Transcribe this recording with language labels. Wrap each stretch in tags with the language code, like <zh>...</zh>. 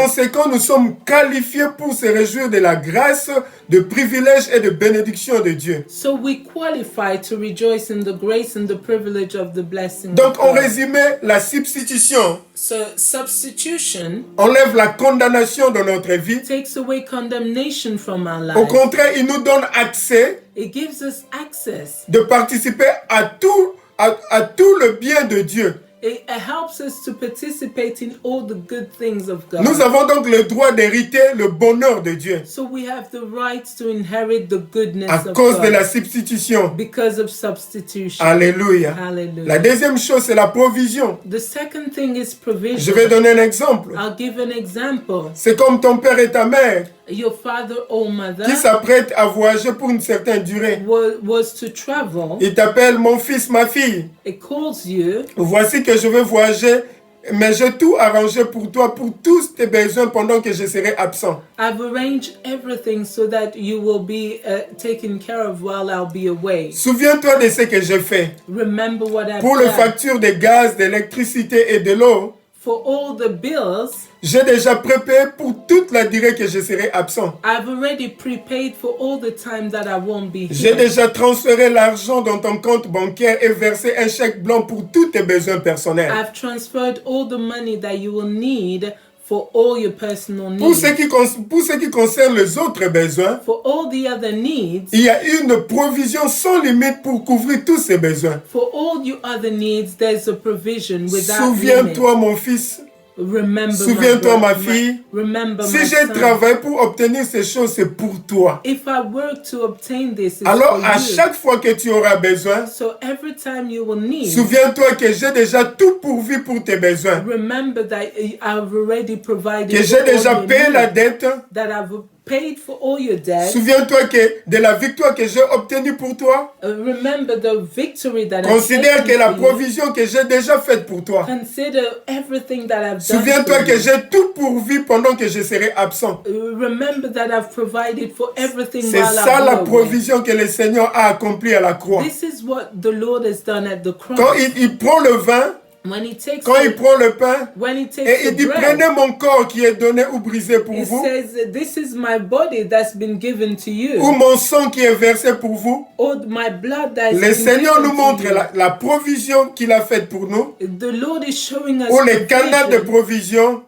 <fr>conséquent, nous sommes qualifiés pour se réjouir de la grâce, de privilèges et de bénédictions de Dieu.</fr> <en>So we qualify to rejoice in the grace and the privilege of the blessing.</en> <fr>Donc en résumé, la substitution</fr> <en>So substitution</en> <fr>enlève la condamnation de notre vie.</fr> <en>Takes away condemnation from our lives.</en> <fr>Au contraire, il nous donne accès</fr> <en>It gives us access.</en> <fr>De participer à tout le bien de Dieu.</fr> <en>It helps us to participate in all the good things of God.</en> <fr>Nous avons donc le droit d'hériter le bonheur de Dieu.</fr> <en>So we have the right to inherit the goodness of God.</en> <fr>À cause de la substitution.</fr> <en>Because of substitution.</en> <fr>Alléluia.</fr> <en>Hallelujah.</en> <fr>La deuxième chose, c'est la provision.</fr> <en>The second thing is provision.</en> <fr>Je vais donner un exemple.</fr> <en>I'll give an example.</en> <fr>C'est comme ton père et ta mère.</fr> <en>Your father or mother</en> <fr>qui s'apprête à voyager pour une certaine durée.</fr> <en>Was to travel.</en> <fr>Il t'appelle mon fils, ma fille.</fr> <en>It calls you.</en> <fr>Voici que je veux voyager, mais j'ai tout arrangé pour toi, pour tous tes besoins pendant que je serai absent.</fr> <en>I've arranged everything so that you will be taken care of while I'll be away.</en> <fr>Souviens-toi de ce que j'ai fait.</fr> <en>Remember what I've</en> <fr>pour</fr> <en>done.</en> <fr>les factures de gaz, d'électricité et de l'eau.</fr> <en>For all the bills.</en> <fr>J'ai déjà préparé pour toute la durée que je serai absent.</fr> <en>I've already prepaid for all the time that I won't be here.</en> <fr>J'ai déjà transféré l'argent dans ton compte bancaire et versé un chèque blanc pour tous tes besoins personnels.</fr> <en>I've transferred all the money that you will need for all your personal needs.</en> <fr>Pour ce qui concerne les autres besoins,</fr> <en>for all the other needs,</en> <fr>il y a une provision sans limite pour couvrir tous ces besoins.</fr> <en>For all your other needs, there's a provision without limit.</en> <fr>Souviens-toi, mon fils. Souviens-toi, ma fille, si j'ai travaillé pour obtenir ces choses, c'est pour toi.</fr> <en>If I work to obtain this,</en> <fr>alors, à chaque fois que tu auras besoin,</fr> <en>so every time you will need,</en> <fr>souviens-toi que j'ai déjà tout pourvu pour tes besoins.</fr> <en>Remember that I've already provided</en> <fr>que j'ai déjà payé la dette.</fr> <en>That I've paid for all your debt.</en> <fr>Souviens-toi que de la victoire que j'ai obtenue pour toi.</fr> <en>Remember the victory that</en> <fr>Considère que la provision que j'ai déjà faite pour toi.</fr> <en>Consider everything that I've done.</en> <fr>Souviens-toi que j'ai tout pourvu pendant que je serai absent.</fr> <en>Remember that I've provided for everything</en> <fr>C'est</fr> <en>while</en> <fr>ça</fr> <en>I'm</en> <fr>la</fr> <en>away.</en> <fr>Provision que le Seigneur a accomplie à la croix.</fr> <en>This is what the Lord has done at the cross.</en> <fr>Quand il prend le vin,</fr> <en>when he takes</en> <fr>quand il prend le pain, et il dit prenez mon corps qui est donné ou brisé pour vous.</fr> <en>Says, this is my body that's been given to you.</en> <fr>Ou mon sang qui est versé pour vous.</fr> <en>Or my blood that</en> <fr>le Seigneur nous montre la provision qu'il a faite pour nous.</fr> <en>The Lord is showing us</en> <fr>ou les canaux de provision</fr>